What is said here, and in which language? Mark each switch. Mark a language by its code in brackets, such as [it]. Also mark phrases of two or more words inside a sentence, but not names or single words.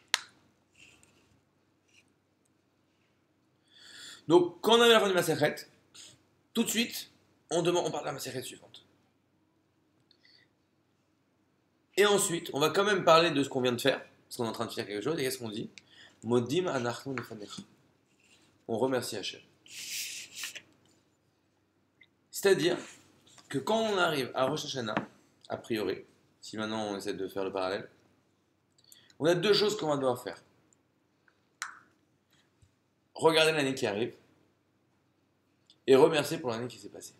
[fr] Donc, quand on arrive à la fin du Masechet, tout de suite, on parle de la Masechet suivante. Et ensuite, on va quand même parler de ce qu'on vient de faire, parce qu'on est en train de faire quelque chose, et qu'est-ce qu'on dit? [he] מודים אנחנו לפניך. [fr] On remercie Hachem. C'est-à-dire que quand on arrive à Rosh Hashanah, a priori, si maintenant on essaie de faire le parallèle, on a deux choses qu'on va devoir faire. Regarder l'année qui arrive et remercier pour l'année qui s'est passée.